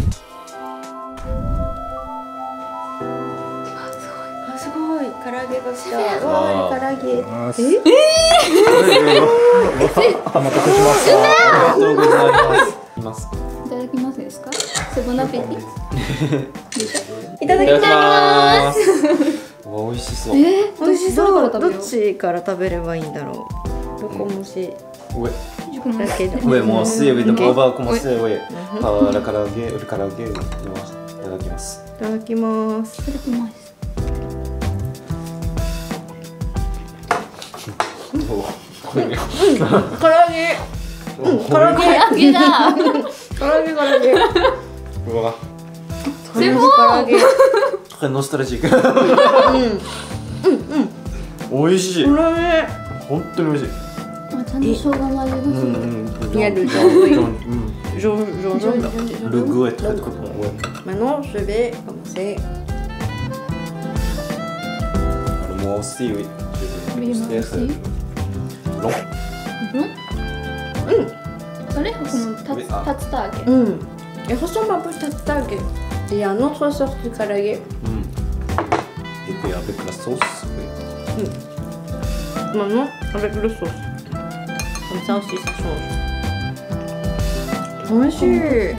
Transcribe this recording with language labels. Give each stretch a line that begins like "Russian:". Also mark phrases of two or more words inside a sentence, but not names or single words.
French: C'est bon appétit.
Japanese: いただきます。美味しそう。美味しそう。どっどっちから食べればいいんだろう。どこもし
French: Ouais.
Japanese: だけど。
French: Ouais, moi aussi, oui, donc Ok. on va commencer ouais, par le karaage noir.
Japanese: いただきます。いただきます。いただきます。唐揚げ。唐揚げ。揚げだ。唐揚げ唐揚げ。うわ、
French: C'est bon.
Japanese: 唐揚げ。
French: très nostalgique.
Japanese: 美味しい。唐揚げ。本当に美味しい。ちゃんと生姜の味がする。
French: Il y a le jaune. Le goût est très très bon. Ouais. Maintenant, je vais commencer. moi aussi, oui. Je Oui, moi vais aussi. long.
Japanese: それこの
French: Oui, ah.
Japanese: 竜田揚げ。
French: Il ressemble un peu à tatag. Il y a une autre sorte de karage. Et puis avec la sauce, oui. Maintenant, avec le sauce. Comme ça aussi, ça change. Monsieur.